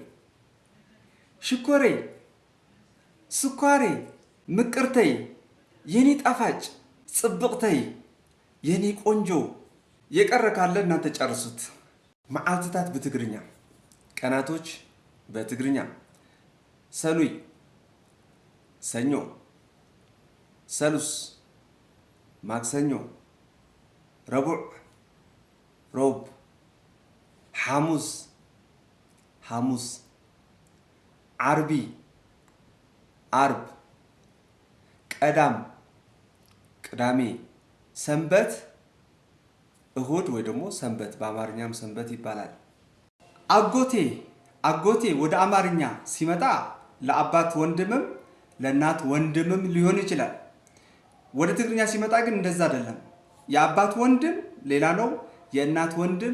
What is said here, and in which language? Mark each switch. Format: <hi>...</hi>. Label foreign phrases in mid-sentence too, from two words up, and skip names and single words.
<am>ሽኮሬ ስኳሬ ምቅርተይ የኔ ጣፋጭ ጽብቅተይ የኔ ቆንጆ የቀረ ካለ እናንተ ጨርሱት መዓልትታት በትግርኛ ቀናቶች በትግርኛ ሰሉይ ሰኞ ሰሉስ ማክሰኞ ረቡዕ ሮብ ሐሙስ ሐሙስ ዓርቢ ዓርብ ቀዳም ቅዳሜ ሰንበት እሁድ ወይ ደግሞ ሰንበት በአማርኛም ሰንበት ይባላል አጎቴ አጎቴ ወደ አማርኛ ሲመጣ ለአባት ወንድምም ለእናት ወንድምም ሊሆን ይችላል ወደ ትግርኛ ሲመጣ ግን እንደዛ አይደለም የአባት ወንድም ሌላ ነው የእናት ወንድም</am>